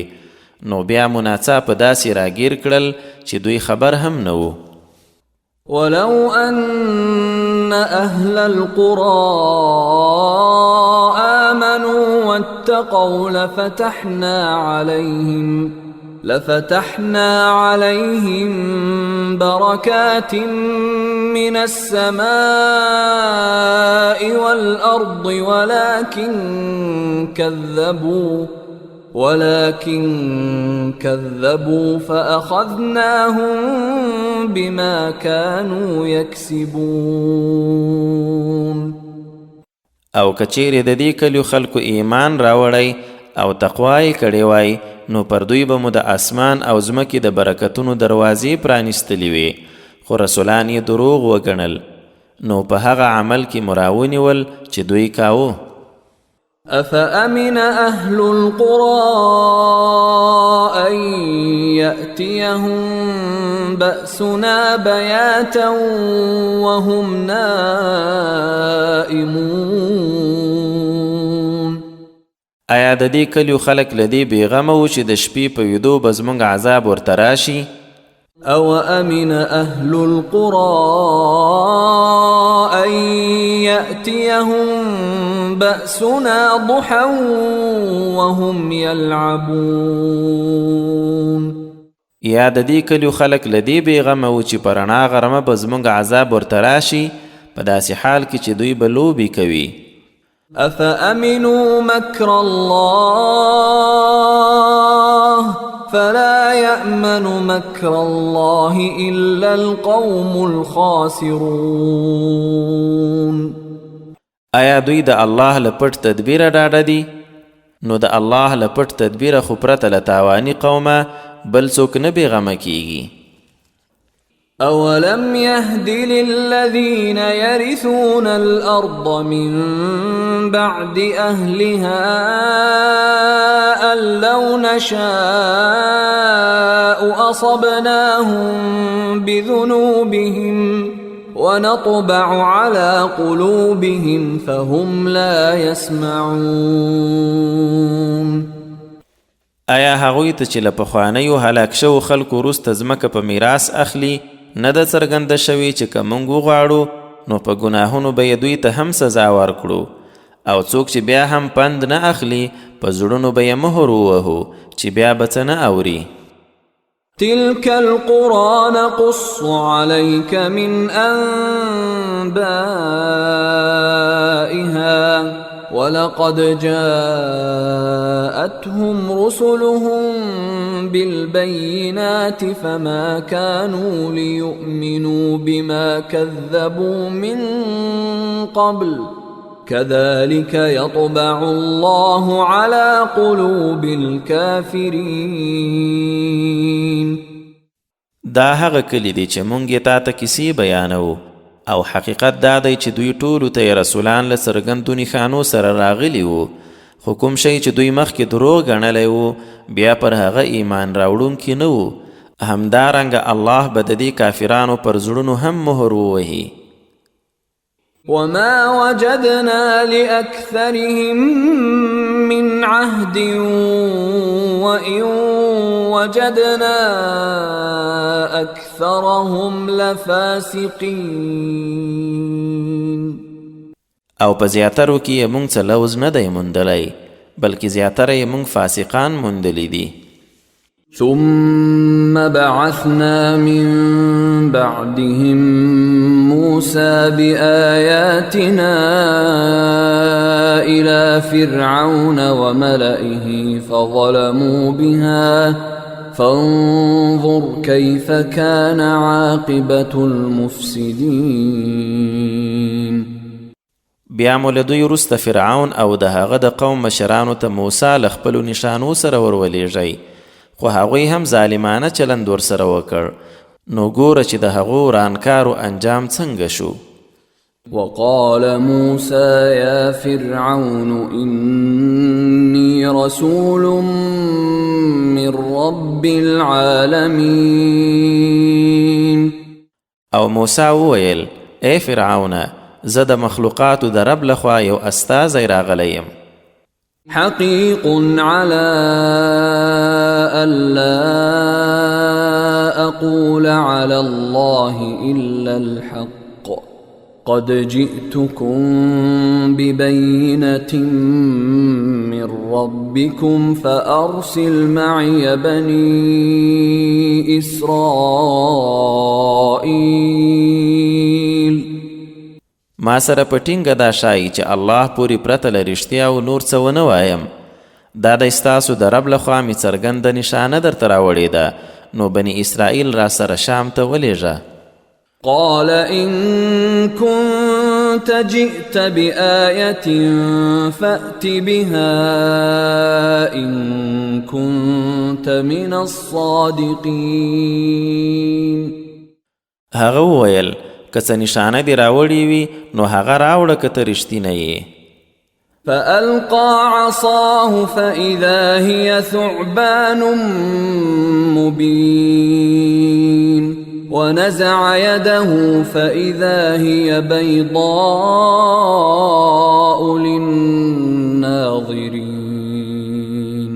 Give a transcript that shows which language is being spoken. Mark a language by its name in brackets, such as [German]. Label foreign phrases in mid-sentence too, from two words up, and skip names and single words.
[Pashto] نو بیا مو ناڅاپه داسې راګیر کړل چې دوی خبر هم نه وو. [Arabic] ولو أن أهل القرى آمنوا واتقوا لفتحنا عليهم بركات من السماء والأرض ولكن كذبوا فأخذناهم بما كانوا يكسبون. [Pashto] او کچیرې د دې کلیو خلکو ایمان راوړی او تقوای کړی وای، نو پر دوی به مو د اسمان او ځمکې د برکتونو دروازې پرانیستلې وي، خو رسولان یې دروغ وګڼل، نو په هغه عمل کې مو راونیول چې دوی کاوه. [Arabic] أفأمن أهل القرى أن يأتيهم بأسنا بياتا وهم نائمون. [Pashto] آیا د دې کلیو خلک له دې بېغمه وو چې د شپې په ویدو به زموږ عذاب ورته راشي؟ [Arabic] أو أمن أهل القرى أن يأتيهم بأسنا ضحى وهم يلعبون. [Pashto] یا د دې کلیو خلک له دې بېغمه وو چې په رڼا غرمه به زموږ عذاب ورته راشي، په داسې حال کې چې دوی به لوبې کوي. [Arabic] أفأمنوا مكر الله فلا يأمن مكر الله إلا القوم الخاسرون. [Pashto] آیا دوی د الله له پټ تدبیره ډاډه دي؟ نو د الله له پټ تدبیره خو پرته له تاواني قومه بل څوک نه بېغمه کیږي. [Arabic] أولم يهد للذين يرثون الأرض من بعد أهلها أن لو نشاء أصبناهم بذنوبهم ونطبع على قلوبهم فهم لا يسمعون. [Pashto] آیا هغوی ته چې له پخوانیو هلاک شوو خلکو وروسته ځمکه په میراث اخلي نه ده څرګنده شوې چې که موږ وغواړو نو په ګناهونو به یې دوی ته هم سزا ورکړو، او څوک چې بیا هم پند نه اخلي په زړونو به یې مهر ووهو چې بیا به څه نه اوري. [Arabic] تلك القرى نقص عليك من أنبائها ولقد جاءتهم رسلهم بالبينات فما كانوا ليؤمنوا بما كذبوا من قبل كذلك يطبع الله على قلوب الكافرين. [Pashto] دا هغه کلی دی چې مونږ یې تا ته کیسې بیانوو، او حقیقت دا دی چې دوی ټولو ته رسولان له څرګندو نښانو سره راغلي وو، خو کوم شی چې دوی مخکې دروغ ګڼلی وو بیا پر هغه ایمان راوړونکي نه وو. همدارنګه الله به د دې کافرانو پر زړونو هم مهر ووهي. [Arabic] وما وجدنا لأكثرهم من عهد وإن وجدنا أكثرهم لفاسقين. [Pashto] او په زیاترو کې یې مونږ څه لوز نه دی موندلی، بلکې زیاتره یې مونږ فاسقان موندلی دي. [Arabic] ثم بعثنا من بعدهم موسى بآياتنا إلى فرعون وملئه فظلموا بها فانظر كيف كان عاقبة المفسدين. [Pashto] بیا مو له دوی وروسته فرعون او د هغه د قوم مشرانو ته موسی له خپلو نښانو سره ورولېږئ، خو هغوی هم ظالمانه چلند ورسره وکړ. نو ګوره چې د هغو ورانکارو انجام څنګه شو. [Arabic] وقال موسى يا فرعون إني رسول من رب العالمين. [Pashto] او موسی وویل ای فرعون، زه د مخلوقاتو د رب لخوا یو استازی راغلی یم. [Arabic] حقيق على ألا أقول على الله إلا الحق قد جئتكم ببينة من ربكم فأرسل معي بني إسرائيل. [Pashto] ما سره په ټینګه دا شایي چې الله پوری پرته له رښتیا او نور څه ونه وایم. دا د ستاسو د رب لخوا مې څرګنده نښانه درته راوړې ده، نو بني اسرائیل را سره شام ته ولېږه. [Arabic] قال إن كنت جئت بآية فأت بها إن كنت من الصادقين. [Pashto] هغه وویل که څه نښانه دې راوړې وي نو هغه راوړه که ته رښتینی یې. [Arabic] فألقى عصاه فإذا هي ثعبان مبين ونزع يده فإذا هي بيضاء للناظرين.